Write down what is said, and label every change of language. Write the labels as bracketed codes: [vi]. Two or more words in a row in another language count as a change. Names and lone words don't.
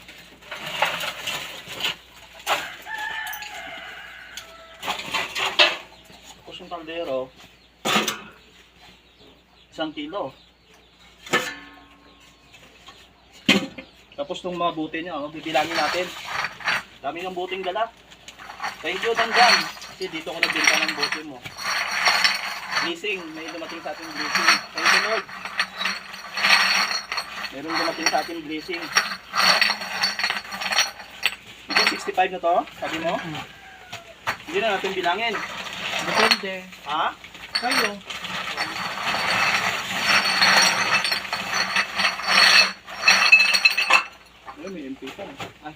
[tl] Tapos yung kaldero, 1 kilo. Tapos nung mga buti niya, bibilangin natin. Dami ng buting dala. [en] Thank you, Dandan. [tl] Kasi dito ko nagbenta ng bote mo. Blessing, may dumating sa ating blessing. [en] Thank you, Lord. [tl] Meron dumating sa ating blessing. Ito, 65 na to, sabi mo? Hindi na natin bilangin. Depende. Ha? Kayo. Ay, may MP pa. Ay.